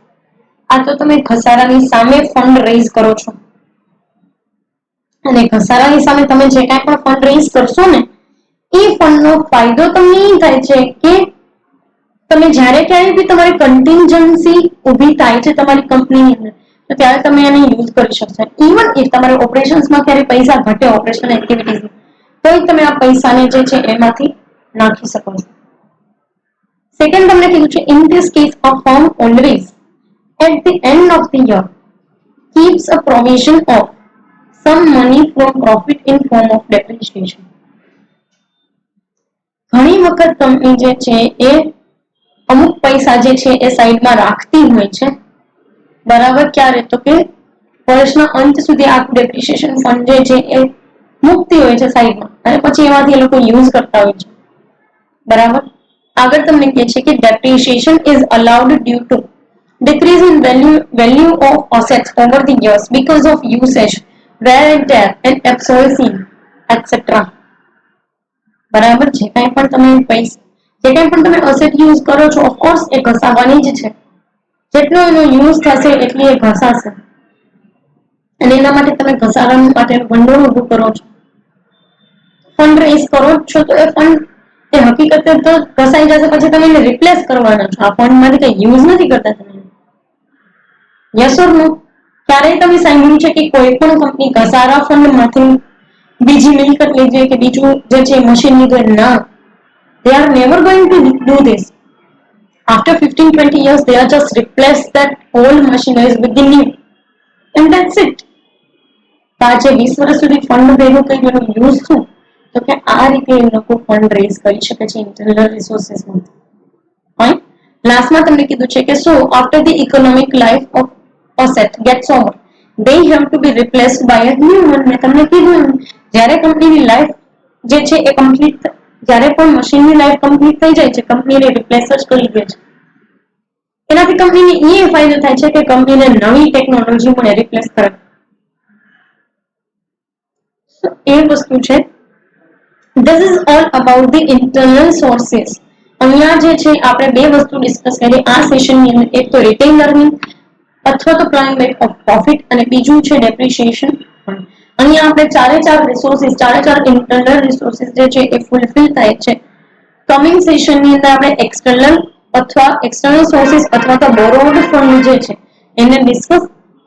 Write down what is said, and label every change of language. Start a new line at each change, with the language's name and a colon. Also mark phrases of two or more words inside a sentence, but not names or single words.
Gujarati: આ તો તમે ઘસારાની સામે
English: fund raise
Gujarati: કરો છો, અને ઘસારાની સામે તમે જે કાંઈ પણ
English: fund raise
Gujarati: કરશો ને, એ ફંડનો ફાયદો તમને એ થાય છે કે તમે જ્યારે ક્યારેય બી તમારી કન્ટિન્જન્સી ઊભી થાય છે તમારી કંપનીની અંદર, તો ત્યારે તમે એને યુઝ કરી શકશો.
English: even if
Gujarati: તમારા ઓપરેશન્સમાં ક્યારે પૈસા ઘટે
English: operational activities,
Gujarati: તો તમે આ પૈસાને જે છે એમાંથી નાખી શકો છો.
English: સેકન્ડ
Gujarati: તમને કીધું છે
English: in this case a firm always at the end of the year keeps a provision of some money from profit in form of depreciation.
Gujarati: ઘણી વખત કંપની જે છે એ અમુક પૈસા જે છે એ સાઈડમાં રાખતી હોય છે, બરાબર. ક્યારે? તો કે વર્ષના અંત સુધી આ
English: depreciation fund
Gujarati: જે છે એ મૂકતી હોય છે સાઈડમાં, અને પછી એમાંથી એ લોકો યુઝ કરતા હોય છે, બરાબર. આગળ તમને કહે છે કે
English: depreciation is allowed due to decrease in value of assets over the years because of usage, wear and tear and obsolescence, etc.
Gujarati: બરાબર. જે કાંઈ પણ તમે
English: asset use
Gujarati: કરો છો, ઓફકોર્સ એ ઘસાવાની જ છે. જેટલો એનો યુઝ થશે એટલી એ ઘસાશે, અને એના માટે તમે ઘસારા માટે ભંડોળ ઊભું કરો છો,
English: fund raise
Gujarati: કરો છો, તો એ ફંડ એ હકીકતે તો ઘસાઈ જશે, પછી તમે એને રિપ્લેસ કરવાના છો. આ ફંડમાંથી કઈ યુઝ નથી કરતા તમે.
English: yes or no?
Gujarati: ક્યારેય તમે સાંભળ્યું છે કે કોઈ પણ કંપની ઘસારા ફંડમાંથી બીજી મિલકત લઈ જાય કે બીજું જે છે મશીન લીધું? ના,
English: they are never going to do this. After 15-20 years they are just replace that old machineries with the new, and that's it.
Gujarati: આજે 20 વર્ષ સુધી ફંડ ભેગું કરી એનો યુઝ શું? તો કે આ રીતે એ લોકો ફંડ રેઝ કરી શકે છે
English: internal resourcesમાંથી. ફાઇન.
Gujarati: લાસ્ટમાં તમને કીધું છે કે
English: so after the economic life of asset gets over, they have to be replaced by a new one.
Gujarati: મેં તમને કીધું જ્યારે કંપનીની લાઈફ જે છે એ કમ્પ્લીટ, જ્યારે પણ મશીનની લાઈફ કમ્પ્લીટ થઈ જાય છે, કંપની એને રિપ્લેસ જ કરી દે છે. એનાથી કંપનીને એ ફાયદો થાય છે કે કંપનીને નવી ટેકનોલોજી મળે રિપ્લેસ કરે. એ વસ્તુ છે.
English: This is all about the internal sources.
Gujarati: અહીંયા જે છે આપણે બે વસ્તુ ડિસ્કસ કરી આ સેશનની અંદર, એક તો
English: retained earning
Gujarati: અથવા તો
English: plan back of profit,
Gujarati: અને બીજું છે ડેપ્રિસિએશન. અહીંયા આપણે ચાર રિસોર્સિસ, ચાર
English: internal resources
Gujarati: જે છે એ ફૂલફિલ થાય છે.
English: coming sessionની
Gujarati: અંદર આપણે
English: external sources
Gujarati: અથવા તો
English: borrowed fund
Gujarati: જે છે એને ડિસ્કસ કરશું.